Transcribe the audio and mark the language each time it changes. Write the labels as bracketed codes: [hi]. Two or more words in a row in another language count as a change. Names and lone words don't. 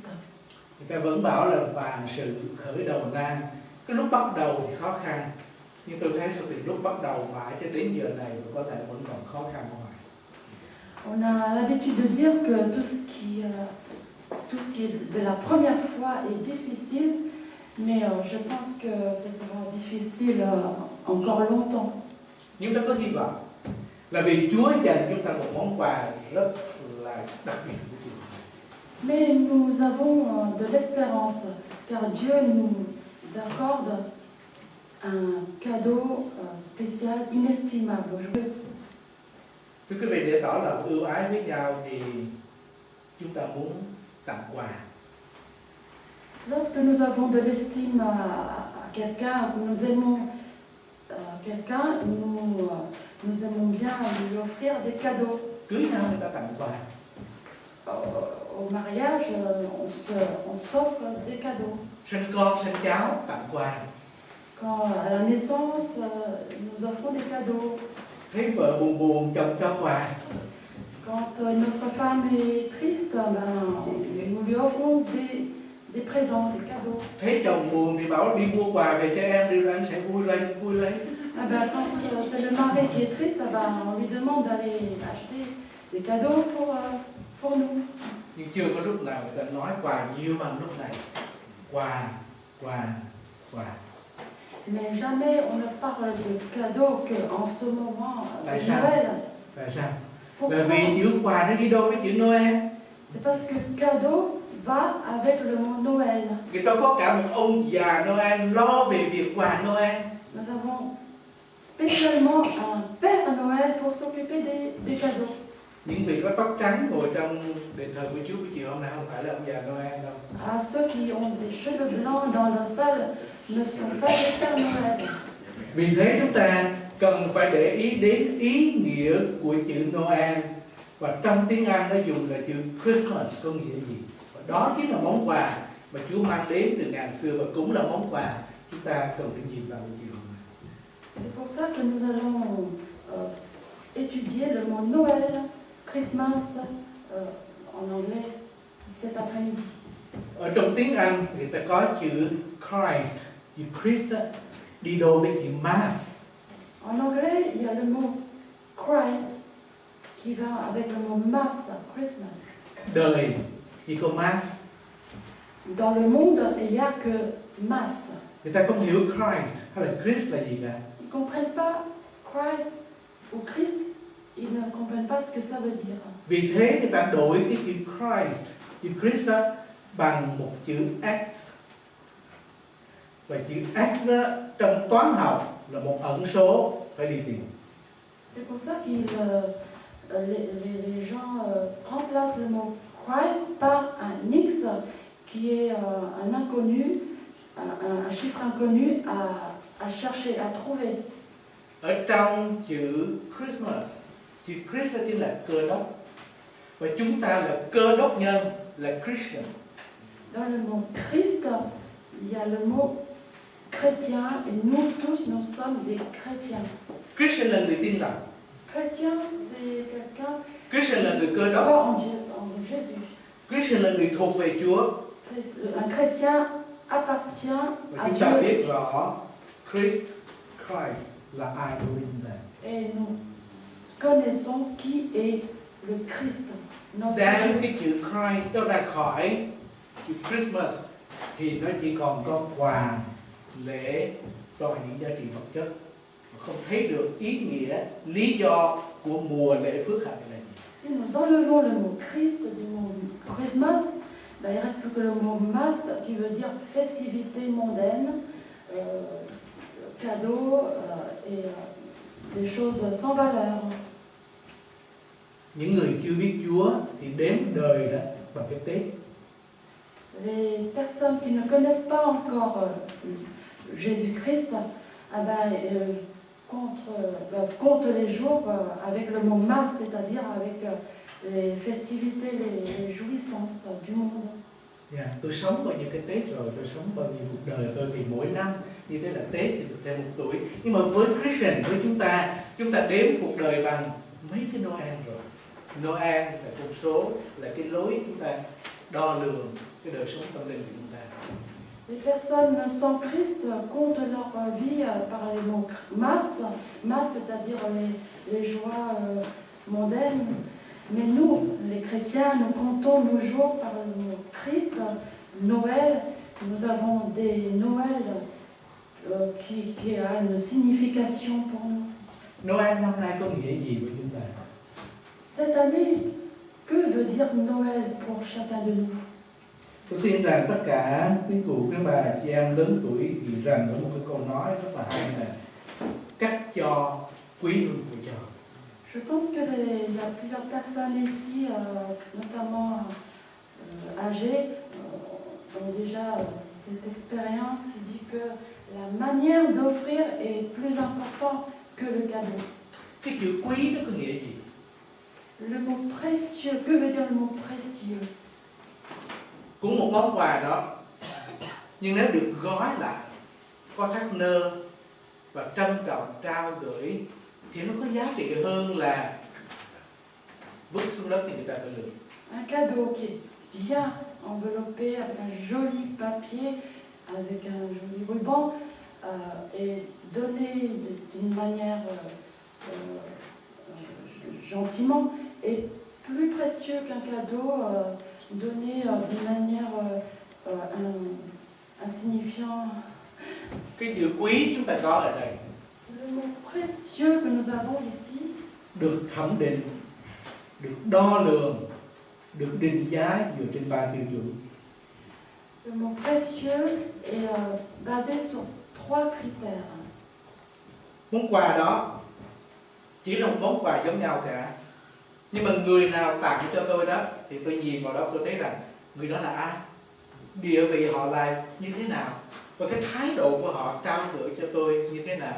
[vi] Người ta vẫn bảo là vạn sự khởi đầu nan. Cái lúc bắt đầu thì khó khăn, nhưng tôi thấy sau từ lúc bắt đầu mãi cho đến giờ này có thể vẫn còn khó khăn không ạ? [fr] On a l'habitude de dire que tout ce qui est de la première fois est difficile, mais je pense que ce sera difficile encore longtemps. [vi] Nhưng ta có hy vọng là vì Chúa dành chúng ta một món quà rất là đặc biệt của Chúa. [fr] Mais nous avons de l'espérance, car Dieu nous accorde un cadeau spécial, inestimable aujourd'hui. [vi] Thưa quý vị, để tỏ lòng ưu ái với nhau thì chúng ta muốn tặng quà. [fr] Lorsque nous avons de l'estime à quelqu'un, nous aimons quelqu'un, nous aimons bien lui offrir des cadeaux. [vi] Cưới nhau người ta tặng quà. [fr] Au mariage, on s'offre des cadeaux. [vi] Sinh con, sinh cháu tặng quà. [fr] Quand à la naissance, nous offrons des cadeaux. [vi] Thấy vợ buồn buồn, chồng cho quà. [fr] Quand notre femme est triste, nous lui offrons des présents, des cadeaux. [vi] Thấy chồng buồn thì bảo đi mua quà về cho em, đi anh sẽ vui lên. [fr] Quand c'est le mari qui est triste, on lui demande d'aller acheter des cadeaux pour nous. [vi] Nhưng chưa có lúc nào người ta nói quà nhiều bằng lúc này. Quà. [fr] Mais jamais on ne parle de cadeaux qu'en ce moment de [vi] Tại sao? [fr] Noël. [vi] Tại sao? [fr] Pourquoi? [vi] Là vì chữ quà nó đi đôi với chữ Noel. [fr] C'est parce que cadeau va avec le mot Noël. [vi] Người ta có cả một ông già Noel lo về việc quà Noel. [fr] Nous avons spécialement un Père Noël pour s'occuper des cadeaux. [vi] Những vị có tóc trắng ngồi trong đền thờ của Chúa buổi chiều hôm nay không phải là ông già Noel đâu. [fr] À ceux qui ont des cheveux blancs dans la salle ne sont pas des Pères Noël. [vi] Vì thế chúng ta cần phải để ý đến ý nghĩa của chữ Noel. Và trong tiếng Anh nó dùng là chữ Christmas có nghĩa gì? Và đó chính là món quà mà Chúa mang đến từ ngàn xưa và cũng là món quà chúng ta cần phải nhìn vào buổi chiều hôm nay. [fr] C'est pour ça que nous allons étudier le mot Noël, Christmas en anglais cet après-midi. [vi] Ở trong tiếng Anh người ta có chữ Christ, chữ Christ đi đôi với chữ Mass. [fr] En anglais, il y a le mot Christ qui va avec le mot Mass, Christmas. [vi] Đời chỉ có Mass. [fr] Dans le monde, il n'y a que Mass. [vi] Người ta không hiểu Christ hay là Christ là gì cả. [fr] Ils ne comprennent pas Christ ou Christ, ils ne comprennent pas ce que ça veut dire. [vi] Vì thế người ta đổi cái chữ Christ, chữ Christ đó bằng một chữ X. Và chữ X đó trong toán học là một ẩn số phải đi tìm. [fr] C'est pour ça que les gens remplacent le mot Christ par un X qui est un inconnu, un chiffre inconnu à chercher, à trouver. [vi] Ở trong chữ Christmas, chữ Christ đó chính là cơ đốc. Và chúng ta là cơ đốc nhân, là Christian. [fr] Dans le mot Christ, il y a le mot chrétien et nous tous, nous sommes des chrétiens. [vi] Christian là người tin lành. [fr] Chrétien, c'est quelqu'un [vi] Christian là người cơ [fr] qui [vi] đốc. [fr] croit en Dieu, en Jésus. [vi] Christian là người thuộc về Chúa. [fr] Un chrétien appartient [vi] Và [fr] à [vi] chúng ta [fr] Dieu. [vi] biết rõ Christ là ai đối với chúng ta. [fr] Et nous connaissons qui est le Christ, notre [vi] Đang [fr] Dieu. [vi] cái chữ Christ đó ra khỏi chữ Christmas thì nó chỉ còn có quà, lễ, cho những giá trị vật chất, mà không thấy được ý nghĩa, lý do của mùa lễ phước hạnh này. [fr] Si nous enlevons le mot Christ du mot Christmas, ben, il ne reste plus que le mot mass qui veut dire festivité mondaine, cadeau et des choses sans valeur. [vi] Những người chưa biết Chúa thì đếm đời đó bằng cái Tết. Les personnes qui ne connaissent pas encore Jésus-Christ comptent les jours avec le mot masse, c'est-à-dire avec les festivités, les jouissances du monde. Tôi sống bao nhiêu cái Tết rồi, tôi sống bao nhiêu cuộc đời tôi thì mỗi năm như thế là Tết thì tôi thêm 1 tuổi. Nhưng mà với Christian, với chúng ta đếm cuộc đời bằng mấy cái Noel rồi. Noel là con số, là cái lối chúng ta đo lường cái đời sống tâm linh của chúng ta. [fr] Les personnes sans Christ comptent leur vie par les mots masse, c'est-à-dire les joies mondaines. Mais nous, les chrétiens, nous comptons nos jours par le mot Christ, Noël. Nous avons des Noëls qui a une signification pour nous. [vi] Noel năm nay có nghĩa gì với chúng ta? [fr] Cette année, que veut dire Noël pour chacun de nous? [vi] Tôi tin rằng tất cả quý cụ, quý bà, chị em lớn tuổi thì rằng có một cái câu nói rất là hay là cách cho quý hơn của cho. [fr] Je pense qu'il y a plusieurs personnes ici, notamment âgées, ont déjà cette expérience qui dit que la manière d'offrir est plus importante que le cadeau. [vi] Cái chữ quý nó có nghĩa gì? [fr] Le mot précieux, que veut dire le mot précieux? [vi] Cũng một món quà đó, nhưng nếu được gói lại, có sắc nơ và trân trọng trao gửi thì nó có giá trị hơn là vứt xuống đất thì người ta phải lượm. [fr] Un cadeau qui est bien enveloppé avec un joli papier, avec un joli ruban, et donné d'une manière gentiment, est plus précieux qu'un cadeau donné d'une manière insignifiant. [vi] Cái chữ quý chúng ta có ở đây [fr] Le mot précieux que nous avons ici [vi] được thẩm định, được đo lường, được định giá dựa trên 3 tiêu chuẩn. [fr] Le mot précieux est basé sur 3 critères. [vi] Món quà đó chỉ là một món quà giống nhau cả, nhưng mà người nào tặng cho tôi đó thì tôi nhìn vào đó tôi thấy rằng người đó là ai, địa vị họ là như thế nào và cái thái độ của họ trao gửi cho tôi như thế nào.